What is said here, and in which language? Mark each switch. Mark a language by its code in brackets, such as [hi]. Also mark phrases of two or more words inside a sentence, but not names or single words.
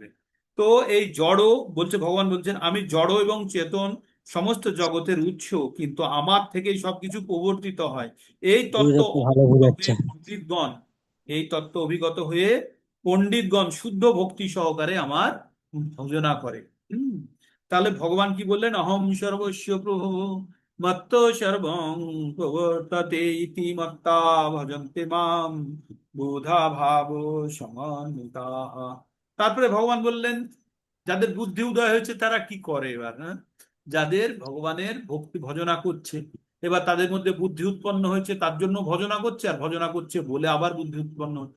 [bn] তো এই জড় বলছে, ভগবান বলছেন আমি জড় এবং চেতন সমস্ত জগতের উৎস, কিন্তু আমার থেকেই সবকিছু প্রবর্তিত হয়। এই তত্ত্ব ভালো অভিজ্ঞত বোঝাচ্ছে। হয়ে পণ্ডিতগণ, এই তত্ত্ব অভিজ্ঞত হয়ে পণ্ডিতগণ শুদ্ধ ভক্তি সহকারে আমার ভজনা করে। [sa] হুম। [bn] তাহলে ভগবান কি বললেন? [sa] অহম সর্বস্ব প্রভু মত্ত সর্বং প্রবর্ততে ইতি মত্তা ভজন্তে মাম বুধা ভাব সমন্বিতাঃ। [bn] তারপরে ভগবান বললেন যাদের বুদ্ধি উদয় হয়েছে তারা কি করে এবার? হ্যাঁ, যাদের ভগবানের ভক্তি ভজনা করছে, এবার তাদের মধ্যে বুদ্ধি উৎপন্ন হয়েছে, তার জন্য ভজনা করছে, আর ভজনা করছে বলে আবার বুদ্ধি উৎপন্ন হচ্ছে।